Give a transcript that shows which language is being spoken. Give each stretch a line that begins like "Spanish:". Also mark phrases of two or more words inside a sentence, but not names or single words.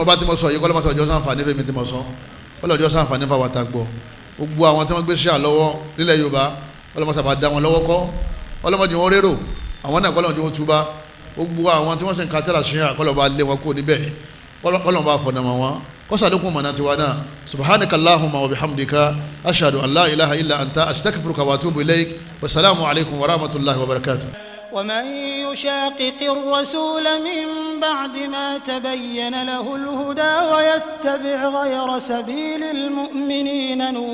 Yoruba: bá ti mọ sọ yìí kọ́lọ́mọ sọ ọjọ́ sàǹfààní fẹ́mi ti mọ sọ kọ́lọ́jọ́ sàǹfààní fáwọn àtàgbọ́ gbogbo àwọn tí wọ́n gbé ṣíà lọ́wọ́ nílẹ̀ Yorùbá kọ́lọ́mọ sábà dá wọn lọ́wọ́ kọ́ kọ́lọ́mọ jẹ́ wọn rérò àwọn náà kọ́lọ́mọ jẹ́ wọn túbá gbogbo àwọn tí wọ́n sì ń ka tẹ́lá ṣíà kọ́lọ́mọ lé wọn kó níbẹ̀ kọ́lọ́mọ bá fọ̀nàmọ́ wọn kọ́sàdókùn mọ̀nà tiwa náà
Arabic: سبحانك اللهم و بحمدك أشهد أن لا إله إلا أنت أستغفرك و أتوب إليك والسلام عليكم و رحمة الله و بركاته. ومن يشاقق الرسول من بعد ما تبين له الهدى ويتبع غير سبيل المؤمنين